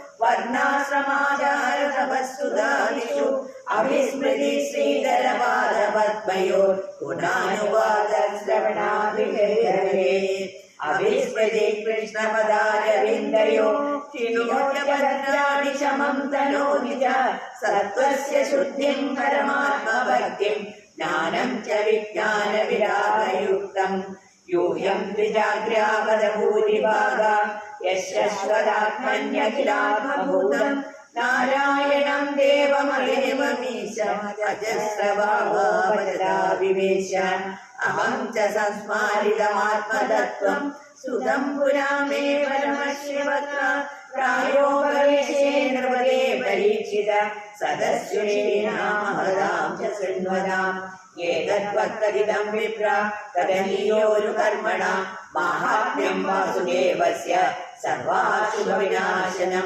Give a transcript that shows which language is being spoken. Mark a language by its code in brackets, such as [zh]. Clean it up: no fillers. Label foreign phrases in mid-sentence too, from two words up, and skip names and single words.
[sa] वर्णाश्रमाचारतपस्सुधादिषु अभिस्मृति श्रीधरपादपद्मयोः गुणानुवादश्रवणाभिहरे अभिस्मृति कृष्णपदारविन्दयो चिनोद्यभद्राणि शमं तनोति च सत्त्वस्य शुद्धिं परमात्मभक्तिं ज्ञानं च विज्ञानविरागयुक्तम् यूयं द्विजाग्र्यावदभूरिभागा यशस्वदात्मन्यखिलात्मभूतं നാരായണം ദേവമേവമീശ അജസ്രഭാവപദാവിവേശ അഹം ച സംസ്മാരിതമാത്മതത്വം സുതം പുരാ മേ പരമശിവക പ്രായോ ഭവേശേ നൃപതേ പരീക്ഷിത സദസ്യേനാമഹതാം ച ശൃണ്വതാം ഏതദ്വക്തദിദം വിപ്ര കദനീയോരു കർമ്മണ മാഹാത്മ്യം വാസുദേവസ്യ സർവാശുഭവിനാശനം